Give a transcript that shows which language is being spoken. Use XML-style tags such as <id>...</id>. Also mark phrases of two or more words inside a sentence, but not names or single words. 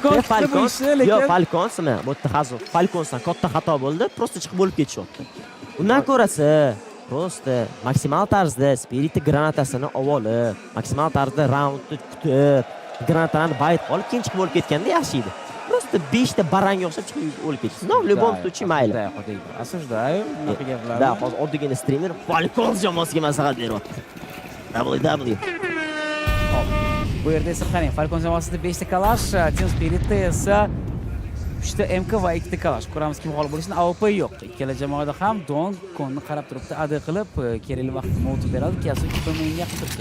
<uz>Falconsmi? Bu taxazzuf. Falconsdan katta xato bo'ldi, просто chiqib bo'lib ketishyapti. Undan ko'rasi, просто maksimal tarzda Spirit granatasini olib, maksimal tarzda raundni kutib, granatani bayt olib, keyin chiqib bo'lib ketganda yaxshi edi. Просто 5 ta baranga o'xshab chiqib o'lib ketdi. No,</uz> <ru>любом случае mayli. Осуждаю,</ru> <uz>bunaqa gaplarni. Da, hozir oddiygina streamer Falcons jamoasiga maslahat beryapti. W. Bu yerda esa qarang, Falcons jamoasida 5 ta kalash, Team Spiritda esa 3 ta MK va 2 ta kalash. Ko'ramiz kim g'olib bo'lishini. AWP yo'q. Ikkala jamoada ham Don konni qarab turibdi, AD qilib, kerakli vaqtda mot beradi, Kasuki tomonga yaqin turibdi.</uz>